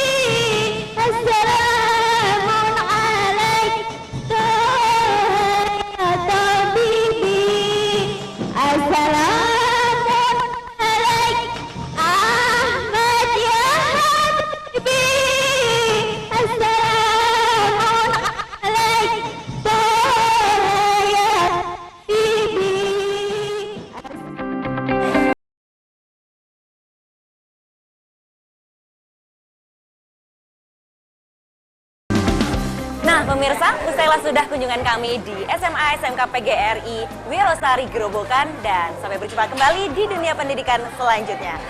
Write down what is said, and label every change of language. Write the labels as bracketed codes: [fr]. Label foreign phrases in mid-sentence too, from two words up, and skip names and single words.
[ar] السلام عليك طه يا طبيبي. السلام عليك أحمد يا حبيبي. السلام عليك طه يا طبيبي. [id] Nah pemirsa, usailah sudah kunjungan kami di SMA SMK PGRI Wirosari Gerobokan dan sampai berjumpa kembali di dunia pendidikan selanjutnya.